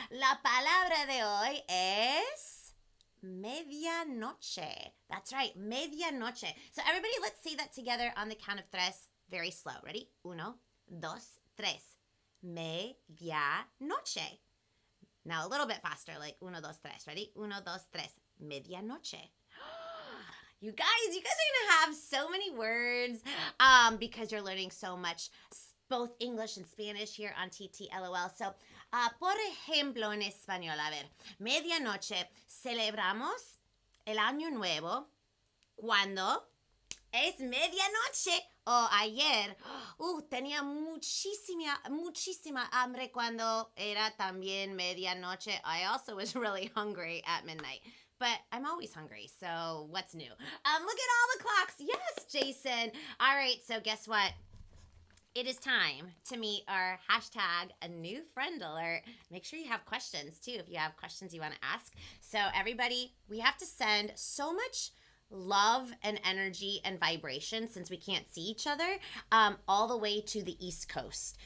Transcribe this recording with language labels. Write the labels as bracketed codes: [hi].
[es] La palabra de hoy es medianoche. [en] That's right, medianoche. So everybody, let's say that together on the count of 3. Very slow. Ready? 1, 2, 3. Medianoche. Now a little bit faster, like 1, 2, 3. Ready? 1, 2, 3. Medianoche. You guys are going to have so many words because you're learning so much, both English and Spanish here on TTLOL. [es] So, por ejemplo, en español, a ver, medianoche, celebramos el año nuevo cuando es medianoche o ayer. Tenía muchísima hambre cuando era también medianoche. [en] I also was really hungry at midnight. But I'm always hungry, so what's new? Look at all the clocks. Yes, Jason. All right, so guess what? It is time to meet our hashtag a new friend alert. Make sure you have questions, too, if you have questions you want to ask. So everybody, we have to send so much love and energy and vibration, since we can't see each other, all the way to the East Coast.